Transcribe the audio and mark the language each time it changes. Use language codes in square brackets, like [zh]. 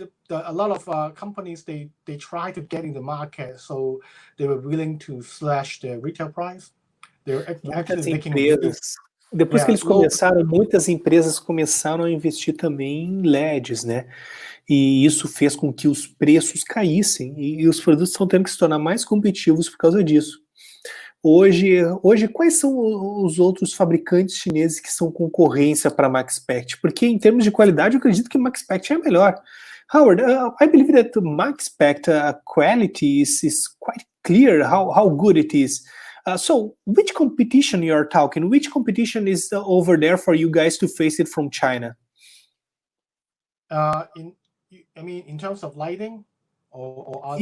[en] A lot of companies they try to get in the market, so they were willing to slash the retail price. They're actually making [pt] empresas Depois que eles [en] low, [pt] começaram, muitas empresas começaram a investir também em LEDs, né? E isso fez com que os preços caíssem e os produtos estão tendo que se tornar mais competitivos por causa disso. Hoje, quais são os outros fabricantes chineses que são concorrência para a Maxspect? Porque em termos de qualidade, eu acredito que a Maxspect é a melhor. [en] Howard, I believe that the Maxspect quality is quite clear how good it is. So, which competition you are talking? Which competition is over there for you guys to face it from China? in terms of lighting or other?